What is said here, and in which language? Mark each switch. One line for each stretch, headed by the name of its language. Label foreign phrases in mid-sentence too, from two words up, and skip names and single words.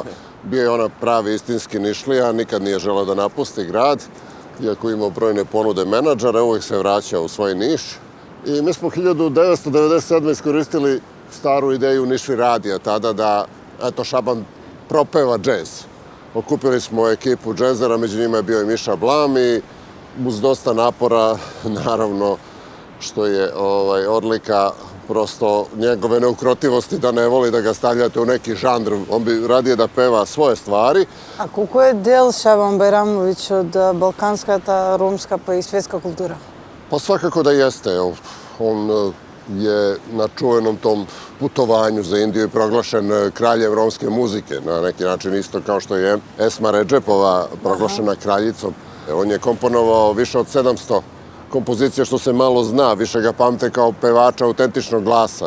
Serbian: Био е она прави истински Нишлија, никад не желeo да напусти град, иако имao бројне понуде менаџера, увек се враќа у свој Ниш. И ми смо 1997 искористили стару идеju Нишви радија тада да Шабан пропева джез. Окупили smo ekipu džezera, među njima je bio i Miša Blam i uz dosta napora, naravno, što je odlika prosto njegove neukrotivosti da ne voli da ga stavljate u neki žanr. On bi radije da peva svoje stvari.
Macedonian: А колку е дел Шабан Бајрамовиќ од балканската, ромска па и светска култура?
Serbian: Pa svakako da jeste. On je na čuvenom tom putovanju za Indiju proglašen kraljem romske muzike, na neki način isto kao što je Esma Redžepova proglašena kraljicom. On je komponovao više od 700 kompozicija, što se malo zna, više ga pamte kao pevača autentičnog glasa.